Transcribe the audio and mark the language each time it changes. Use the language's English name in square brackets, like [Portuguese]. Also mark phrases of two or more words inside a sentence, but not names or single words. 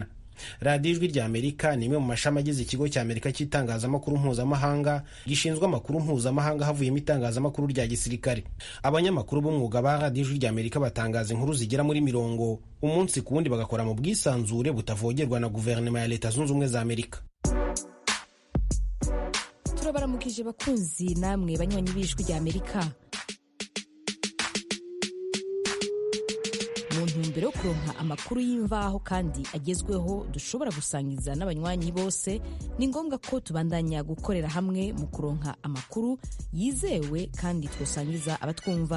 [Kinyarwanda] Radio Ijwi rya Amerika ni imwe mu mashami agize ikigo cya Amerika cy'itangazamakuru mpuzamahanga gishinzwe amakuru mpuzamahanga havuyemo itangazamakuru rya gisirikare. Abanyamakuru b'umwuga ba Radio Ijwi rya Amerika batangaza inkuru zigera muri 100 umunsi ku wundi, bagakora mu bwisanzure butavogerwa na guverinoma ya Leta Zunze Ubumwe za Amerika. [Rundi] Turabaramukije bakunzi namwe banywanyi b'Ijwi rya Amerika. Mu ntumbero yo kuronka amakuru y'imvaho kandi agezweho dushobora gusangiza n'abanywanyi bose, ni ngombwa ko tubandanya gukorera hamwe mu kuronka amakuru yizewe kandi twosangiza abatwumva.